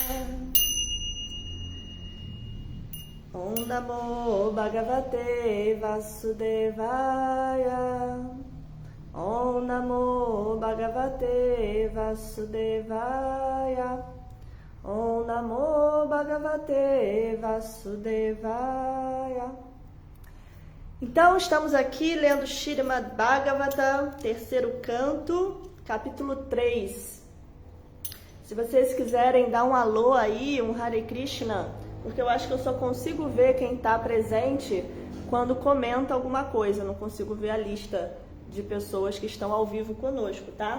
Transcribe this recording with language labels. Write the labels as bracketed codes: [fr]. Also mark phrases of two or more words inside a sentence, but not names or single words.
[sa] Om Namo Bhagavate Vasudevaya Om Namo Bhagavate Vasudevaya Om Namo Bhagavate Vasudevaya. [pt] Então, estamos aqui lendo Śrīmad Bhagavatam, terceiro canto, capítulo 3. Se vocês quiserem dar um alô aí, um [sa] Hare Krishna, [pt] porque eu acho que eu só consigo ver quem está presente quando comenta alguma coisa, eu não consigo ver a lista de pessoas que estão ao vivo conosco, tá?